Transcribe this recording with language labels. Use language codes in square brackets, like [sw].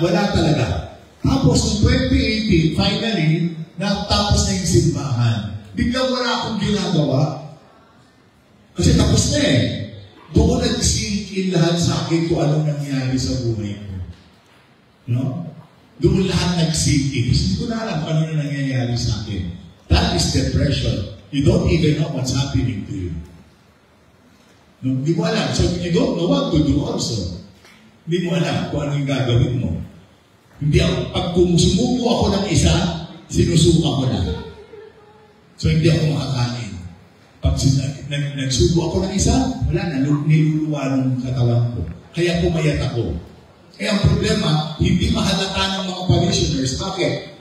[tl] Wala talaga. Tapos, noong 2018, finally, natapos na yung simbahan. Biglang wala akong ginagawa. Kasi tapos na eh. Doon nag-sink in lahat sa akin kung anong nangyari sa buhay ko. No? Doon lahat nag-sink in. Kasi hindi ko na alam kung ano na nangyayari sa akin. [en] That is depression. You don't even know what's happening to you. No? [tl] Hindi mo alam. [en] So, you don't know what to do also. [tl] Hindi mo alam kung ano yung gagawin mo. Hindi ako, pag sumuko ako ng isa, sinusuka ko na. So, hindi ako makakain. Pag nagsubo ako ng isa, wala na, niluluwa ng katawan ko. Kaya pumayat ako. Kaya ang problema, hindi mahalata ng mga parishioners. Bakit?